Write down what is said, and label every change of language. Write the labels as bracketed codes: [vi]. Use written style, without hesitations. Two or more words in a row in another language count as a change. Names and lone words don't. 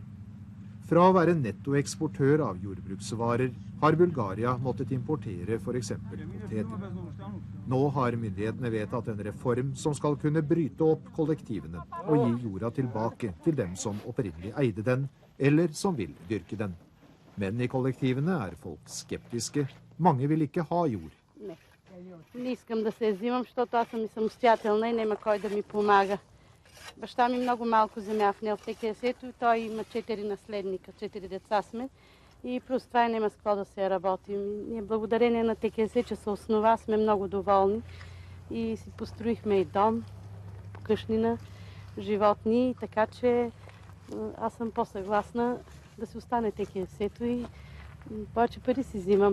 [no] Fra å være nettoeksportør av jordbruksvarer har Bulgaria måttet importere for eksempel poteter. Nå har myndighetene vedtatt en reform som skal kunne bryte opp kollektivene og gi jorda tilbake til dem som opprinnelig eide den, eller som vil dyrke den. Men i kollektivene er folk skeptiske. Mange vil ikke ha jord. [bg] Не искам да се взимам, защото аз съм и самостоятелна и няма кой да ми помага. Баща ми много малко земя внял в ТКС-то и той има 4 наследника, 4 деца сме и плюс това няма с какво да се работим. Ние благодарение на ТКС, че се основа, сме много доволни и си построихме и дом, къщнина, животни, така че аз съм по-съгласна да си остане ТКС-то и повече пари си взимам.